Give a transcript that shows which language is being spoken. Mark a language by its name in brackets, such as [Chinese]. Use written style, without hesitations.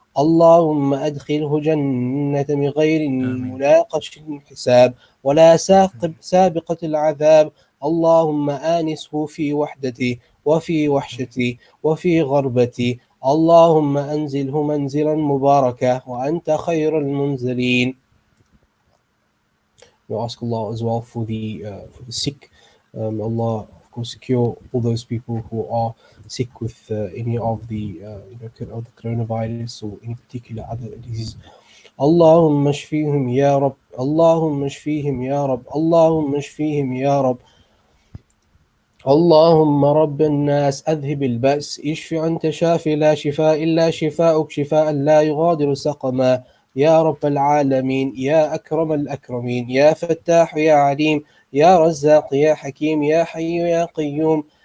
[Arabic] اللهم أدخله جنة من غير مناقش حساب ولا سابقة العذاب. اللهم آنسه في وحدتي وفي وحشتي وفي غربتي. اللهم أنزله منزلا مباركا وأنت خير المنزلين. [English] We ask Allah as well for the sick. Allah, of course, cure all those people who are sick with any of the of the coronavirus or any particular other disease. [Arabic] اللهم اشفيهم يا رب اللهم اشفيهم يا رب اللهم اشفيهم يا رب اللهم رب الناس أذهب البأس اشف أنت شافي لا شفاء إلا شفاءك شفاء لا يغادر سقما يا رب العالمين يا أكرم الأكرمين يا فتاح يا عليم يا رزاق يا حكيم يا حي يا قيوم